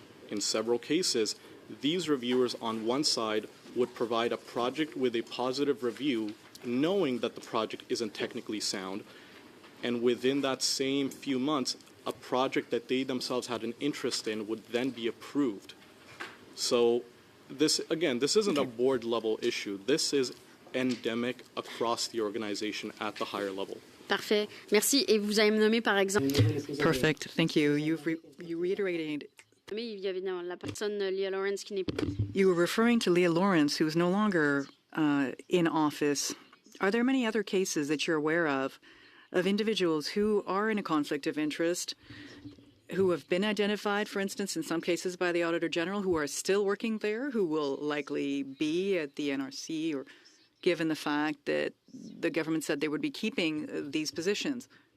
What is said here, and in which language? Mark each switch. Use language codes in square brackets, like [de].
[en] In several cases, these reviewers on one side would provide a project with a positive review, knowing that the project isn't technically sound, and within that same few months, a project that they themselves had an interest in would then be approved. So this isn't a board level issue. This is endemic across the organization at the higher level. [fr] Parfait. Merci. Et vous avez nommé, par exemple... [en] Perfect. Thank you. You reiterated. [fr] Il y avait la personne Leah Lawrence qui n'est pas... [en] You were referring to Leah Lawrence, who is no longer in office. Are there many other cases that you're aware of individuals who are in a conflict of interest, who have been identified, for instance, in some cases by the Auditor General, who are still working there, who will likely be at the NRC, or given the fact that the government said they would be keeping these positions?